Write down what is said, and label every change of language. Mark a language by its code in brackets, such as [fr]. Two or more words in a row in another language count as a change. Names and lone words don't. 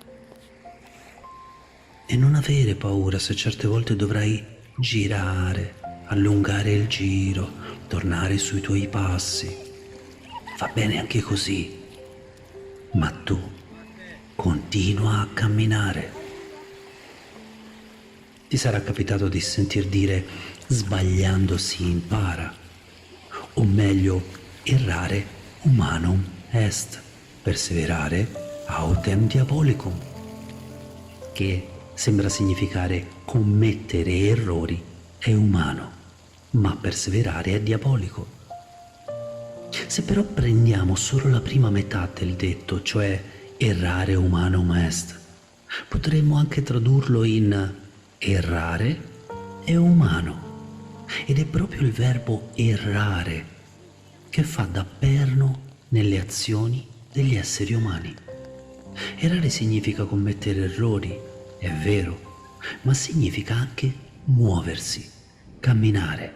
[it] E non avere paura se certe volte dovrai girare, allungare il giro, tornare sui tuoi passi. Va bene anche così, ma tu continua a camminare. Ti sarà capitato di sentir dire sbagliando si impara, o meglio, [la] errare humanum est, perseverare autem diabolicum, [it] che sembra significare commettere errori è umano, ma perseverare è diabolico. Se però prendiamo solo la prima metà del detto, cioè [la] errare humanum est, [it] potremmo anche tradurlo in errare è umano, ed è proprio il verbo errare che fa da perno nelle azioni degli esseri umani. Errare significa commettere errori, è vero, ma significa anche muoversi, camminare.